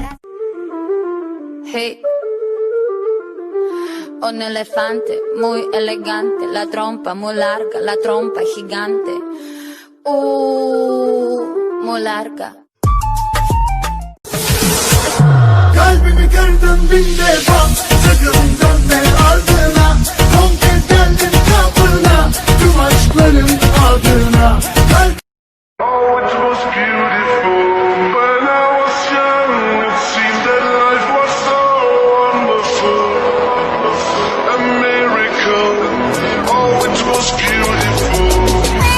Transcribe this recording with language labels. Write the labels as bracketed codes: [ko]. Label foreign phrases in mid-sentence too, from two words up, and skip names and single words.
[es] Hey un elefante muy elegante la trompa muy larga la trompa gigante muy larga [tr] Kalbimi kırdın bin defa Sakın dönme ardına Son kez geldim kapına Tüm aşkların adına [en] Oh it was beautiful When I was young It seemed that life was so wonderful A miracle Oh it was beautiful